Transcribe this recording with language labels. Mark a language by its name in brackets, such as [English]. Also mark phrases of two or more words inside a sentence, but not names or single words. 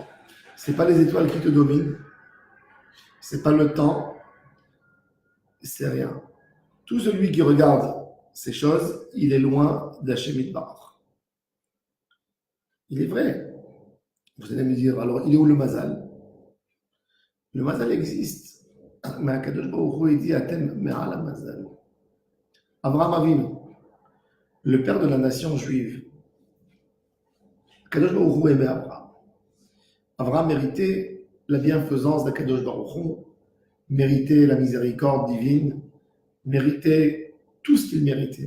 [French] C'est pas les étoiles qui te dominent, c'est pas le temps, c'est rien. Tout celui qui regarde ces choses, il est loin d' [Hebrew] השם יתברך. [French] Il est vrai. Vous allez me dire, alors il est où le mazal? Le mazal existe. Mais [Hebrew] הקדוש ברוך הוא, [French] il dit [Hebrew] אתם מעל מזל. אברהם אבינו, [French] le père de la nation juive. [Hebrew] הקדוש ברוך הוא [French] aimait Abraham. Abraham méritait la bienfaisance d' [Hebrew] הקדוש ברוך הוא, [French] méritait la miséricorde divine, méritait tout ce qu'il méritait.